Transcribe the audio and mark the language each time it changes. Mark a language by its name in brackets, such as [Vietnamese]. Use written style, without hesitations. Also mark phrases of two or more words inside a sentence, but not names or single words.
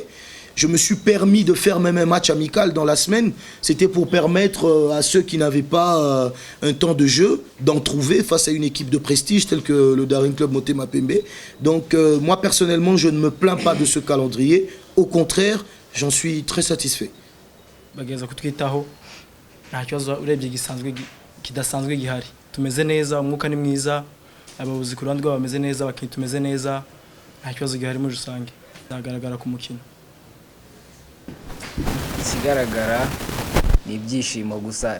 [French] Je me suis permis de faire même un match amical dans la semaine. C'était pour permettre à ceux qui n'avaient pas un temps de jeu d'en trouver face à une équipe de prestige telle que le Daring Club Motema Pembe. Donc moi personnellement, je ne me plains pas de ce calendrier. Au contraire, j'en suis très satisfait. [Kinyarwanda] Bageza kutwitaho nta kibazo urebye kidasanzwe gihari. Tumeze neza, umwuka ni mwiza, ababuzi ku ruhande rwabo bameze neza, abakinnyi tumeze neza, nta kibazo gihari muri rusange. Zagaragara ku mukino. Ikigaragara ni ibyishimo gusa.